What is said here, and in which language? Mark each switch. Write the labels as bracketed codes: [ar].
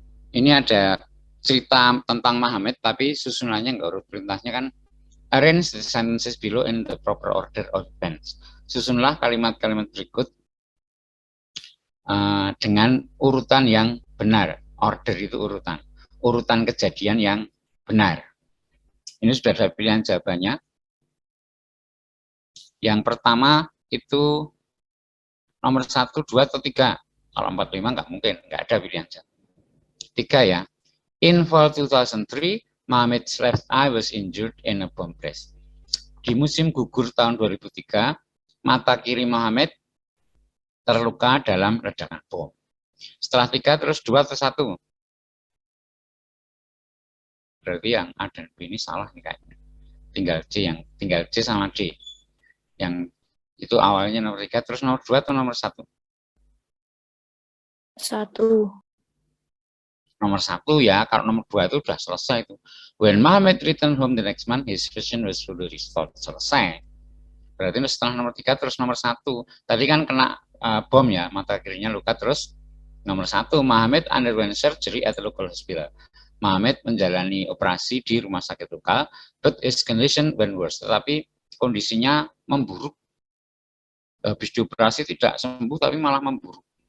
[id] Ini ada cerita tentang Muhammad, tapi susunannya nggak urut perintahnya kan. [en] Arrange the sentences below in the proper order of events. [id] Susunlah kalimat-kalimat berikut dengan urutan yang benar. Order itu urutan. Urutan kejadian yang benar. Ini sudah ada pilihan jawabannya. Yang pertama itu nomor 1, 2, atau 3. Kalau 4, 5 nggak mungkin, nggak ada pilihan jawaban. 3 ya. [en] In fall 2003, Muhammad's left eye was injured in a bomb blast. [id] Di musim gugur tahun 2003, mata kiri Muhammad terluka dalam ledakan bom. Setelah 3 terus 2 atau 1? Berarti yang A dan B ini salah nih kayaknya. Tinggal C sama D. Yang itu awalnya nomor 3 terus nomor 2 atau nomor 1? 1. Nomor 1 ya, kalau nomor 2 itu sudah selesai itu. [en] When Muhammad returned home the next month, his vision was fully restored. [id] Selesai. Berarti setelah nomor 3 terus nomor 1. Tadi kan kena bom ya, mata kirinya luka terus. Nomor 1, [en] Muhammad underwent surgery at a local hospital. [id] Muhammad menjalani operasi di rumah sakit lokal, [en] but his condition went worse. [id] Tetapi kondisinya memburuk. Habis dioperasi tidak sembuh, tapi malah memburuk.